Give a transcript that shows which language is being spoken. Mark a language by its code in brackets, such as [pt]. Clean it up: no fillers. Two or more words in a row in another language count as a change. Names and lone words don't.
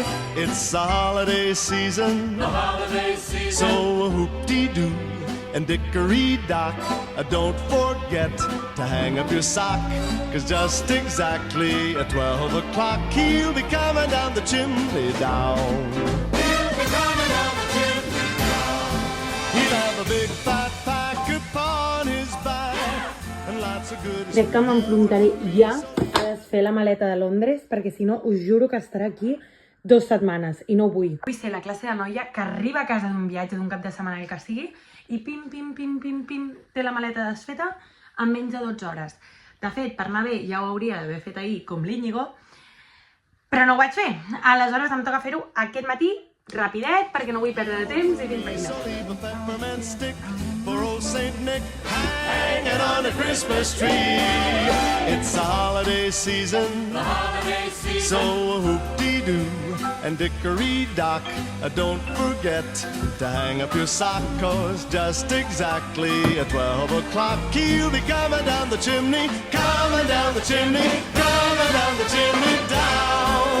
[en] It's the holiday season, so whoop-dee-doo and dickory-dock, don't forget to hang up your sock, 'cause just exactly at 12 o'clock he'll be coming down the chimney down. He'll be coming down the chimney down. He'll have a big fat pack upon his back and lots of good. [ca] crec que m'enfrontaré ja a desfer la maleta de Londres, perquè si no us juro que estarà aquí 2 setmanes i no ho vull. Vull ser la classe de noia que arriba a casa d'un viatge, d'un cap de setmana, el que sigui, i pim, pim, pim, pim, pim, té la maleta desfeta en menys de 12 hores. De fet, per anar bé ja ho hauria d'haver fet ahir com l'Íñigo, però no ho vaig fer. Aleshores em toca fer-ho aquest matí, rapidet, perquè no vull perdre de temps i fins per allà. [en] Leave a peppermint stick for old Saint Nick hanging on a Christmas tree. It's the holiday season, so whoop-dee-doo and dickory-dock, don't forget to hang up your sock, 'cause just exactly at 12 o'clock he'll be coming down the chimney, coming down the chimney, coming down the chimney down.